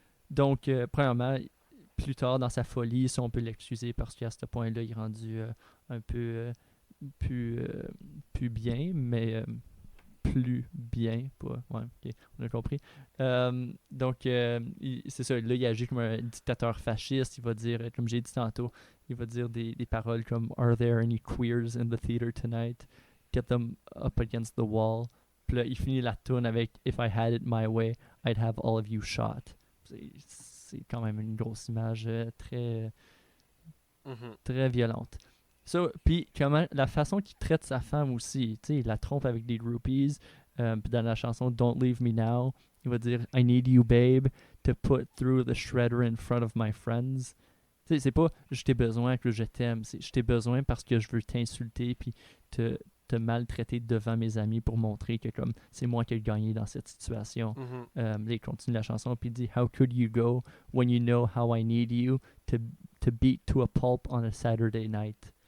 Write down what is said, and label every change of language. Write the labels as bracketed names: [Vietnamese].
[French] Donc, premièrement, plus tard dans sa folie, si on peut l'excuser parce qu'à ce point-là, il est rendu un peu plus, plus bien, mais plus bien, pas, ouais, ok, on a compris. Donc, c'est ça, là, il agit comme un dictateur fasciste, il va dire, comme j'ai dit tantôt, il va dire des paroles comme [English] Are there any queers in the theater tonight? Get them up against the wall. [French] Puis là, il finit la tune avec [English] If I had it my way, I'd have all of you shot. [French] C'est quand même une grosse image très, Mhm. très violente. So, puis comment la façon qu'il traite sa femme aussi, tu sais, il la trompe avec des groupies. Puis dans la chanson [English] Don't Leave Me Now, [French] il va dire [English] I need you babe to put through the shredder in front of my friends. [French] Tu sais, c'est pas je t'ai besoin que je t'aime, c'est je t'ai besoin parce que je veux t'insulter puis te, te maltraiter devant mes amis pour montrer que comme c'est moi qui ai gagné dans cette situation. Mhm. Là, il continue la chanson puis il dit [English] How could you go when you know how I need you to, to beat to a pulp on a Saturday night?